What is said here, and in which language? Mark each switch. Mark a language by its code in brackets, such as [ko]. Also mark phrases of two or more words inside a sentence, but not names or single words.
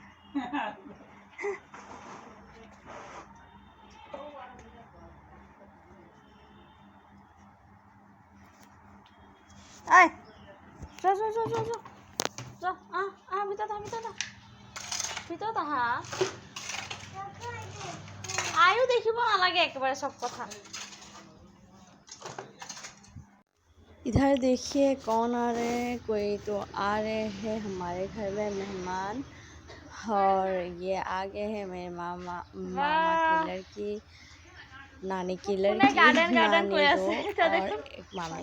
[as] আই যোৱা যোৱা যোৱা যোৱা যোৱা, ভিতৰত আহা। আয়ো দেখিব নালাগে একেবাৰে চব কথা। [hi] इधर देखिए कौन आ रहे हैं, कोई तो आ रहे हैं हमारे घर में मेहमान। और ये आगे है मेरे मामा की लड़की, नानी की लड़की, नानी दो और एक मामा।